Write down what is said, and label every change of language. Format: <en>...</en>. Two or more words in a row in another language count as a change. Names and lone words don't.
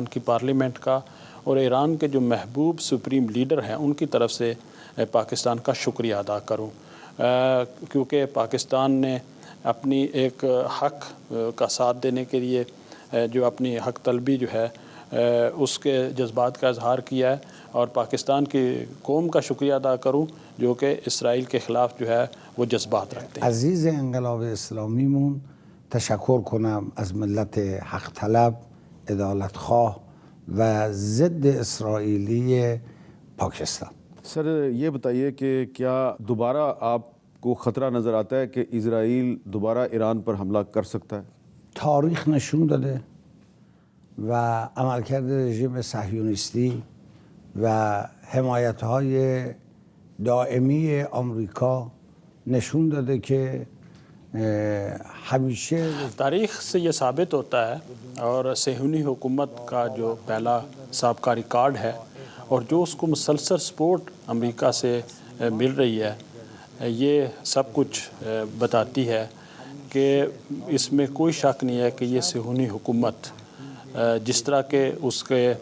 <ur>کی پارلیمنٹ کا اور ایران کے جو محبوب</ur> <en>supreme leader</en> <ur>ہیں ان کی طرف سے پاکستان کا شکریہ ادا کروں، کیونکہ پاکستان نے اپنی ایک حق کا ساتھ دینے کے لیے جو اپنی حق طلبی جو ہے اس کے جذبات کا اظہار کیا ہے، اور پاکستان کی قوم کا شکریہ ادا کروں جو کہ اسرائیل کے خلاف جو ہے وہ جذبات رکھتے ہیں۔</ur> <fa>عزیز انقلاب اسلامیمون تشکر کنم از ملت حق طلب، عدالت خواه و ضد اسرائیلی پاکستان۔</fa> <ur>سر یہ بتائیے کہ کیا دوبارہ آپ کو خطرہ نظر آتا ہے کہ اسرائیل دوبارہ ایران پر حملہ کر سکتا ہے؟</ur> <fa>تاریخ نشون داده و عملکرد رژیم صهیونیستی و حمایت‌های دائمی آمریکا نشون داده که ہمیشه</fa> <ur>تاریخ سے یہ ثابت ہوتا ہے، اور صہیونی حکومت کا جو پہلا سابقہ ریکارڈ ہے اور جو اس کو مسلسل سپورٹ امریکہ سے مل رہی ہے، یہ سب کچھ بتاتی ہے کہ اس میں کوئی شک نہیں ہے کہ یہ صہیونی حکومت جس طرح کے اس کے</ur>